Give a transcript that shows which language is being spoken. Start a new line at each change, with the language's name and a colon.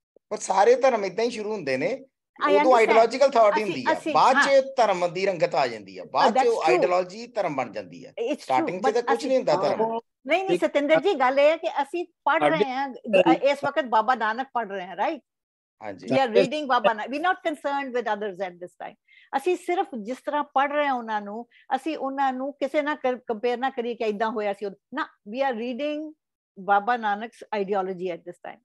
Punjabi: ਪਰ ਸਾਰੇ ਧਰਮ ਇਦਾਂ ਹੀ ਸ਼ੁਰੂ ਹੁੰਦੇ ਨੇ, ਉਦੋਂ ਆਈਡੀਓਲੋਜੀਕਲ ਥਾਟ ਹੁੰਦੀ ਆ, ਬਾਅਦ 'ਚ ਧਰਮ ਦੀ ਰੰਗਤ ਆ ਜਾਂਦੀ ਆ, ਬਾਅਦ 'ਚ ਆਈਡੀਓਲੋਜੀ ਧਰਮ ਬਣ ਜਾਂਦੀ ਆ। ਸਟਾਰਟਿੰਗ 'ਚ ਤਾਂ ਕੁਝ ਨਹੀਂ ਹੁੰਦਾ ਧਰਮ। ਨਹੀਂ ਸਤਿੰਦਰ ਜੀ, ਗੱਲ ਇਹ ਹੈ ਕਿ ਅਸੀਂ ਪੜ੍ਹ ਰਹੇ ਹਾਂ ਇਸ ਵਕਤ ਬਾਬਾ ਨਾਨਕ ਪੜ੍ਹ ਰਹੇ ਹਾਂ, ਰਾਈਟ? ਹਾਂਜੀ,
English: we are reading Baba Nanak. We're not concerned with others at this time.
Punjabi: ਅਸੀਂ ਸਿਰਫ ਜਿਸ ਤਰ੍ਹਾਂ ਪੜ੍ਹ ਰਹੇ ਹਾਂ ਉਹਨਾਂ ਨੂੰ, ਅਸੀਂ ਉਹਨਾਂ ਨੂੰ ਕਿਸੇ ਨਾਲ ਕੰਪੇਅਰ ਨਾ ਕਰੀਏ ਕਿ ਏਦਾਂ ਹੋਇਆ ਸੀ ਨਾ।
English: we are reading Baba Nanak's ideology at this time।